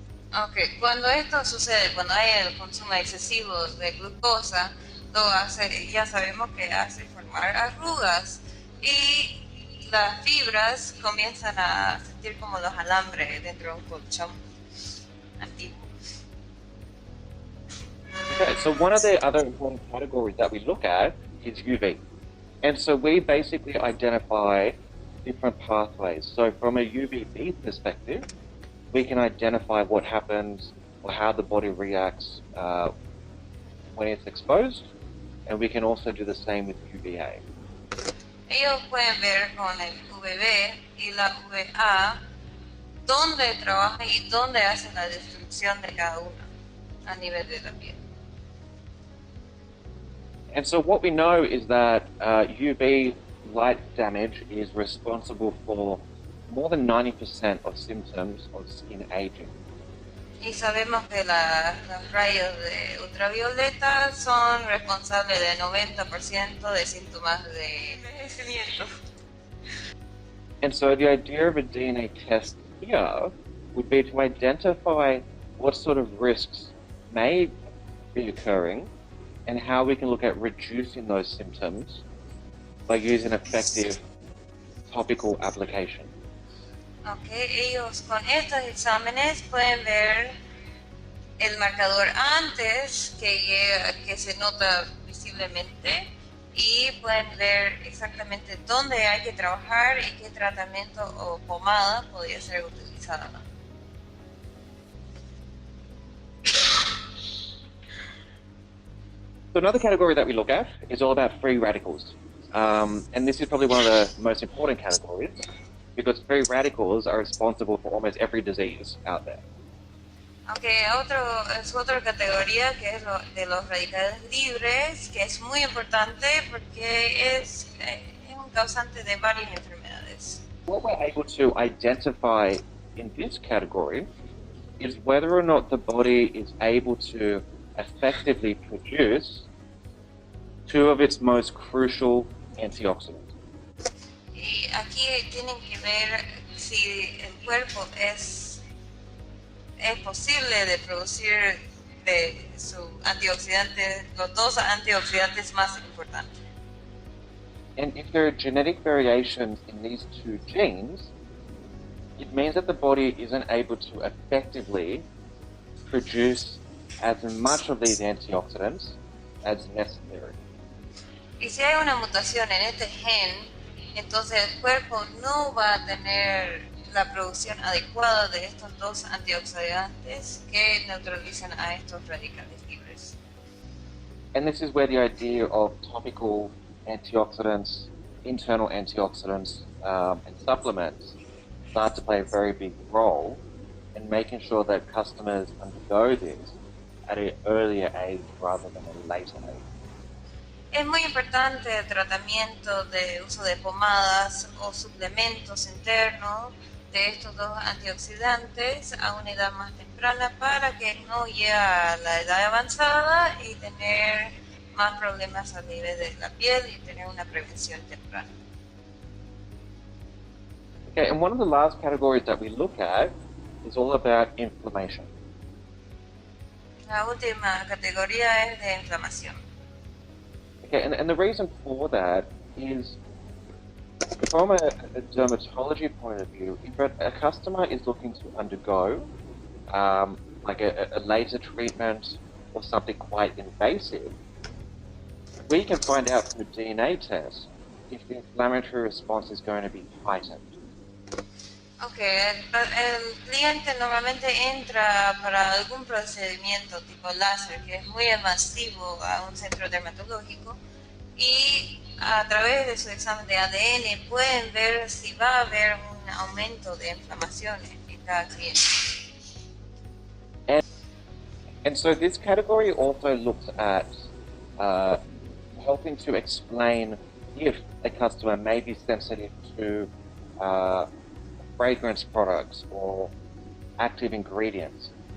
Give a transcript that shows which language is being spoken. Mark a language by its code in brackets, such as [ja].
[es] Ok, cuando esto sucede, cuando hay el consumo excesivo de glucosa, lo hace, ya sabemos que hace formar arrugas y las fibras comienzan a sentir como los alambres dentro de un colchón antiguo. [en] Okay, so one of the other important categories that we look at is UV. And so we basically identify different pathways. So from a UVB perspective, we can identify what happens or how the body reacts when it's exposed, and we can also do the same with UVA. [es] Ellos pueden ver con el VB y la VA dónde trabaja y dónde hace la destrucción de cada una a nivel de la piel. [en] And so what we know is that UV light damage is responsible for more than 90% of symptoms of skin aging. [es] Y sabemos que los rayos de ultravioleta son responsables del 90% de síntomas de envejecimiento. [en] And so the idea of a DNA test here would be to identify what sort of risks may be occurring and how we can look at reducing those symptoms by using effective topical application. [es] Okay, ellos con estos exámenes pueden ver el marcador antes que se nota visiblemente y pueden ver exactamente dónde hay que trabajar y qué tratamiento o pomada podría ser utilizada. [en] So another category that we look at is all about free radicals. And this is probably one of the most important categories because free radicals are responsible for almost every disease out there. [es] Aunque es otra categoría que es de los radicales libres, que es muy importante porque es un causante de varias enfermedades. [en] What we're able to identify in this category is whether or not the body is able to effectively produce two of its most crucial antioxidants. [es] Y aquí tienen que ver si el cuerpo es posible de producir de su antioxidante, los dos antioxidantes más importantes. [en] And if there are genetic variations in these two genes, it means that the body isn't able to effectively produce as much of these antioxidants as necessary. [es] Y si hay una mutación en este gen, entonces el cuerpo no va a tener la producción adecuada de estos dos antioxidantes que neutralizan a estos radicales libres. [en] And this is where the idea of topical antioxidants, internal antioxidants, and supplements start to play a very big role in making sure that customers undergo this at an earlier age rather than a later age. [es] Es muy importante el tratamiento de uso de pomadas o suplementos internos de estos dos antioxidantes a una edad más temprana para que no llegue a la edad avanzada y tener más problemas a nivel de la piel y tener una prevención temprana. [en] Okay, and one of the last categories that we look at is all about inflammation. [es] La última categoría es de inflamación. [en] Okay, and the reason for that is from a dermatology point of view, if a customer is looking to undergo like a laser treatment or something quite invasive, we can find out from a DNA test if the inflammatory response is going to be heightened. [es] Okay, el cliente normalmente entra para algún procedimiento tipo láser que es muy invasivo a un centro dermatológico y a través de su examen de ADN pueden ver si va a haber un aumento de inflamaciones en cada cliente. [en] And so this category also looks at helping to explain if a customer may be sensitive to fragrance products or active ingredients.